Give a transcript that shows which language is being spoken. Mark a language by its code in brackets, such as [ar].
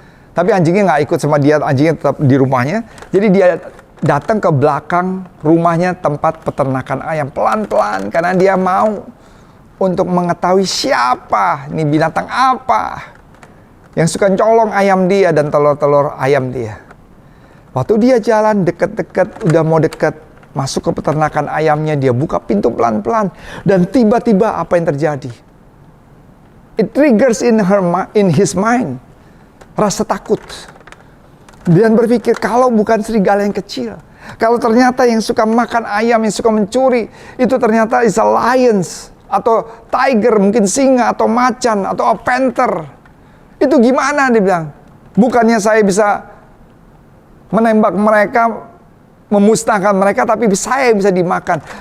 [id] Tapi anjingnya nggak ikut sama dia, anjingnya tetap di rumahnya. Jadi dia datang ke belakang rumahnya tempat peternakan ayam pelan-pelan karena dia mau untuk mengetahui siapa, ini binatang apa yang suka colong ayam dia dan telur-telur ayam dia. Waktu dia jalan dekat-dekat, udah mau dekat masuk ke peternakan ayamnya, dia buka pintu pelan-pelan dan tiba-tiba apa yang terjadi? [en] It triggers in his mind [id] rasa takut. Dan berpikir, kalau bukan serigala yang kecil, kalau ternyata yang suka makan ayam, yang suka mencuri, itu ternyata [en] is a lions, [id] atau tiger, mungkin singa, atau macan, atau [en] a panther. [id] Itu gimana dia bilang? Bukannya saya bisa menembak mereka, memusnahkan mereka, tapi saya bisa dimakan.